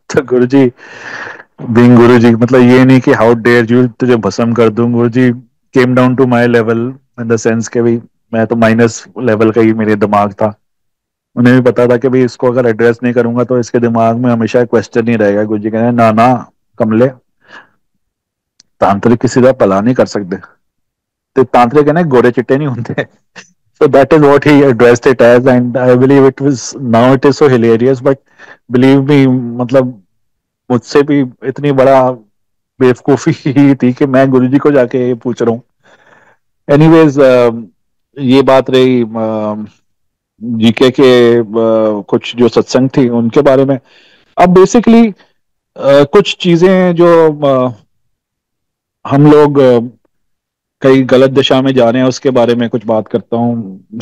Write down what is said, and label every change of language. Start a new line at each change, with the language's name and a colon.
Hindi: तो गुरु जी बीइंग गुरु जी, मतलब ये नहीं कि
English: how dare you,
Hindi: तुझे भस्म कर दूं, गुरु जी
English: came down to my level in the sense
Hindi: के भाई मैं तो माइनस लेवल का ही मेरे दिमाग था। उन्हें भी पता था कि भाई इसको अगर एड्रेस नहीं करूंगा तो इसके दिमाग में हमेशा क्वेश्चन ही रहेगा। गुरु जी कहते ना ना कमले, तांत्रिक किसी का भला नहीं कर सकते, तो तांत्रिक कहने गोरे चिट्टे नहीं होते।
English: So that is what he addressed it as, and I believe it was, now it is so hilarious, but believe me,
Hindi: मतलब मुझसे भी इतनी बड़ा बेवकूफी ही थी कि मैं गुरुजी को जाके ये पूछ रहा हूँ। एनीवेज, ये बात रही जीके के कुछ जो सत्संग थी उनके बारे में। अब बेसिकली कुछ चीजें जो हम लोग कई गलत दिशा में जा रहे हैं उसके बारे में कुछ बात करता हूँ।